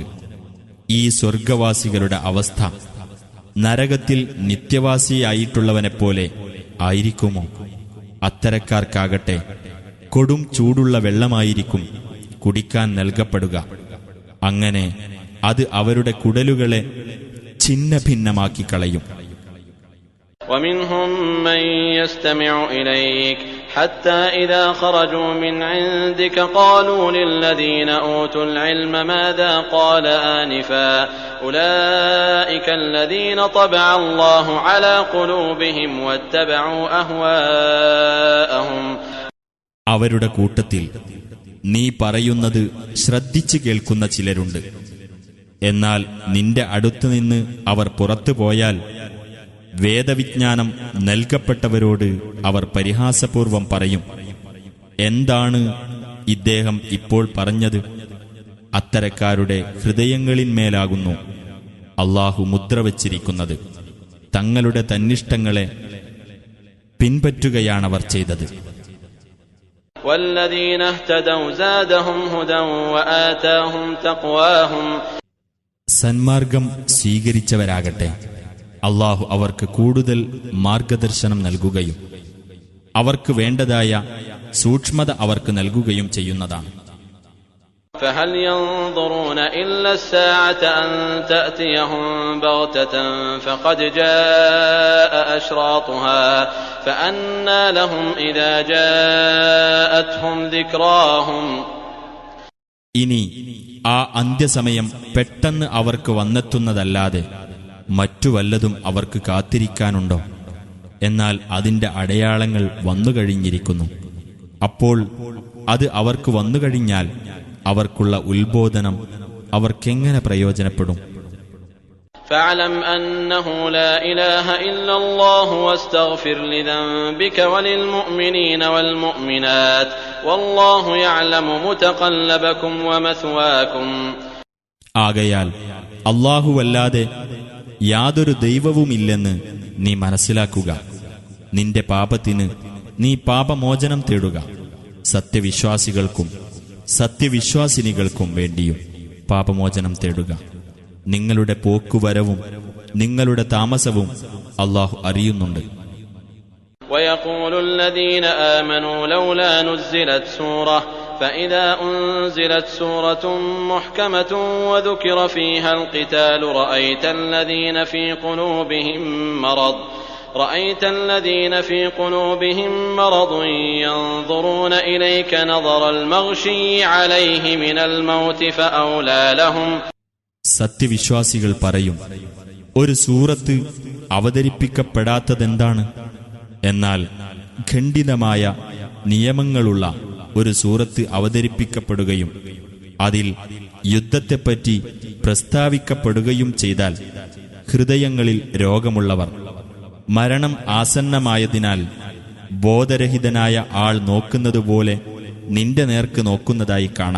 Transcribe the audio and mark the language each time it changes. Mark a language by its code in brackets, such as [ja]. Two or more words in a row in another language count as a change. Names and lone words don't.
[ml] ഈ സ്വർഗവാസികളുടെ അവസ്ഥ നരകത്തിൽ നിത്യവാസിയായിട്ടുള്ളവനെപ്പോലെ ആയിരിക്കുമോ? അത്തരക്കാർക്കാകട്ടെ കൊടും ചൂടുള്ള വെള്ളമായിരിക്കും കുടിക്കാൻ നൽകപ്പെടുക. അങ്ങനെ അത് അവരുടെ കുടലുകളെ ഛിന്നഭിന്നമാക്കി കളയും. [ar] ومنهم من يستمع إليك حتى إذا خرجوا من عندك قالوا للذين أوتوا العلم ماذا قال آنفا أولئك الذين طبع الله على قلوبهم واتبعوا أهواءهم. [ml] അവരുടെ കൂട്ടത്തിൽ നീ പറയുന്നത് ശ്രദ്ധിച്ചു കേൾക്കുന്ന ചിലരുണ്ട്. എന്നാൽ നിന്റെ അടുത്തുനിന്ന് അവർ പുറത്തു പോയാൽ വേദവിജ്ഞാനം നൽകപ്പെട്ടവരോട് അവർ പരിഹാസപൂർവം പറയും, എന്താണ് ഇദ്ദേഹം ഇപ്പോൾ പറഞ്ഞത്? അത്തരക്കാരുടെ ഹൃദയങ്ങളിന്മേലാകുന്നു അല്ലാഹു മുദ്ര വച്ചിരിക്കുന്നത്. തങ്ങളുടെ തന്നിഷ്ടങ്ങളെ പിൻപറ്റുകയാണവർ ചെയ്തത്. [ar] والذين اهتدوا زادهم هدى وآتاهم تقواهم. [ml] സന്മാർഗം സ്വീകരിച്ചവരാകട്ടെ അല്ലാഹു അവർക്ക് കൂടുതൽ മാർഗദർശനം നൽകുകയും അവർക്ക് വേണ്ടതായ സൂക്ഷ്മത അവർക്ക് നൽകുകയും ചെയ്യുന്നതാണ്. [ar] فهل ينظرون إلا الساعة أن تأتيهم بغتة فقد جاء أشراطها فأنى لهم إذا جاءتهم ذكراهم. [ml] ഇനി ആ അന്ത്യസമയം പെട്ടെന്ന് അവർക്ക് വന്നെത്തുന്നതല്ലാതെ മറ്റു വല്ലതും അവർക്ക് കാത്തിരിക്കാനുണ്ടോ? എന്നാൽ അതിന്റെ അടയാളങ്ങൾ വന്നുകഴിഞ്ഞിരിക്കുന്നു. അപ്പോൾ അത് അവർക്ക് വന്നുകഴിഞ്ഞാൽ അവർക്കുള്ള ഉത്ബോധനം അവർക്കെങ്ങനെ പ്രയോജനപ്പെടും? [ar] فاعلم أنه لا إله إلا الله واستغفر لذنبك وللمؤمنين والمؤمنات والله يعلم متقلبكم ومثواكم. [ml] ആകയാൽ അല്ലാഹുവല്ലാതെ യാതൊരു ദൈവവുമില്ലെന്ന് നീ മനസ്സിലാക്കുക. നിന്റെ പാപത്തിന് നീ പാപമോചനം തേടുക. സത്യവിശ്വാസികൾക്കും സത്യവിശ്വാസിനികൾക്കും വേണ്ടിയും പാപമോചനം തേടുക. നിങ്ങളുടെ പോക്കുവരവും നിങ്ങളുടെ താമസവും അല്ലാഹു അറിയുന്നുണ്ട്. [ar] ويقول الذين آمنوا لولا نزلت سورة فإذا أنزلت سورة محكمة وذكر فيها القتال رأيت الذين في قلوبهم مرض ينظرون إليك نظر المغشي عليه من الموت فأولى لهم. [ml] സത്യവിശ്വാസികൾ പറയും, ഒരു സൂറത്ത് അവതരിപ്പിക്കപ്പെടാത്തതെന്താണ്? എന്നാൽ ഖണ്ഡിതമായ നിയമങ്ങളുള്ള ഒരു സൂറത്ത് അവതരിപ്പിക്കപ്പെടുകയും അതിൽ യുദ്ധത്തെപ്പറ്റി പ്രസ്താവിക്കപ്പെടുകയും ചെയ്താൽ ഹൃദയങ്ങളിൽ രോഗമുള്ളവർ മരണം ആസന്നമായതിനാൽ ബോധരഹിതനായ ആൾ നോക്കുന്നതുപോലെ നിന്റെ നേർക്ക് നോക്കുന്നതായി കാണാം.